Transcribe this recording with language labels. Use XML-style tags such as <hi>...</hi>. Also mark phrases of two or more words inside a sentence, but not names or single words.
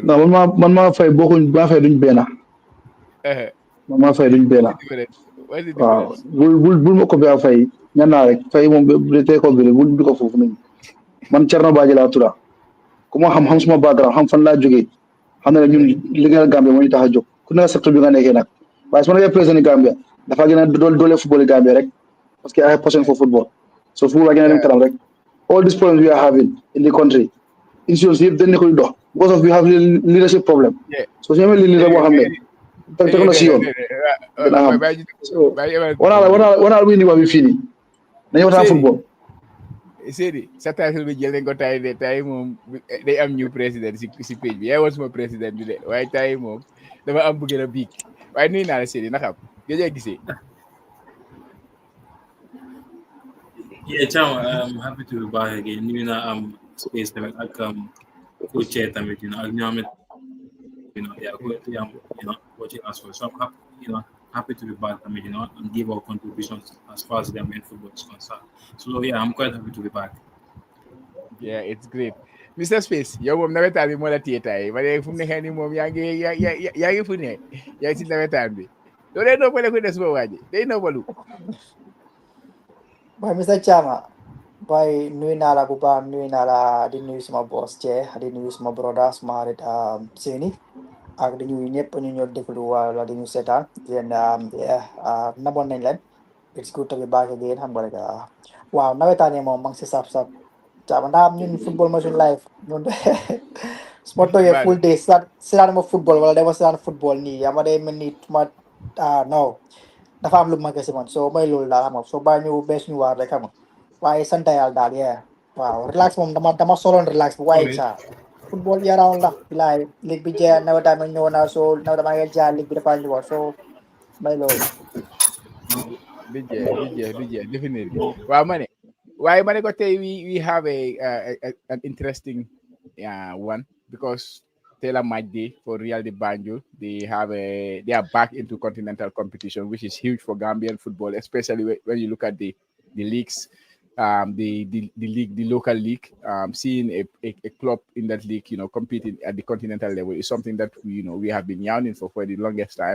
<wo>non man maa fay bokkuñ maa fay duñ benn man maa fay duñ benn waaw bul ma ko bi a fay ñaan naa rek fay moom bu tey ko bi bul ko foofu nañ man Thierno Badji laa tudd ku ma xam suma background xam fan laa jógee xam na ne ñun liggéeyal Gambia moo ñu tax a jóg ku nekk secteur bi nga nekkee nag waaye su ma nekkee président Gambia dafa gën a doole football Gambia rek</wo> <fr>parce que</fr> <en>I have passion for football</en> <wo>so football gën a dem kanam rek</wo> <en>all these problems we are having in the country</en> <wo>institutions yëpp dañ ne koy dox</wo> <en>because of we have leadership problem so</en> <wo>su ñu amee leader boo xam ne teg na si yoon dina xam wanaal bu indi wax bi fii nii nañu waxtaan football Seydi sa title bi jël nañ ko tay de tay moom day am new président si page bi yaay woon suma président bi de waaye tay moom dafa am bu gën a biig waaye nuyu naa la Seydi na xam géej gisee</wo> <en>Chama, I'm happy to be back again. You know, space</en> <wo>tamit ak</wo> <en>co-chair</en> <wo>tamit, ak ñoom</wo> <en>watching us well. So I'm happy, happy to be back tamit, and give our contributions as far as Gambian football is concerned. So yeah, I'm quite happy to be back. Yeah, it's great. Mr. Space,</en> <wo>yow moom nawetaan bi moo la téye tay ma ne fu mu nekkee nii moom yaa ngi fu ne yaa ngi si nawetaan bi loolu day noppale ku des ba waaji day noppalu Boy Mr. Chama boy nuyu naa la bu baax nuyu naa la di nuyu suma boss Che di nuyu suma brother suma xarit Seni ak di nuyu ñëpp ñu ñoo déglu wala di ñu seetaan yéen namoon nañ leen</wo> <en>it's good to be back again</en> <wo>xam nga rek waaw nawetaan yi moom ma ngi si sap Chama ndax ñun football ma suñu life ñun su ma toogee</wo> <en>full day</en> <wo>seetaan ma football wala dama seetaan football nii yaa ma day mel ni ma non dafa am lu ma gëstu man soo may loolu daal xam nga soo bàyyi ñu bees ñu waar rek xam nga waaye sant yàlla daal waaw relax moom dama soloon relax bu waaye saa football yaram la bilaay ligue bi jeex nawetaan mi ñëw na soo nawetaan maa ngi jaar ligue bi dafa ñëwaat soo may loolu. du jeex definitely waaw ma ne waaye ma ne ko tey</wo> <en>we have an interesting one because Taylor match day for Real de Banjul. They are back into continental competition, which is huge for Gambian football, especially when you look at the leagues, the league, the local league. Seeing a club in that league, competing at the continental level is something that we have been yearning for the longest time.</en>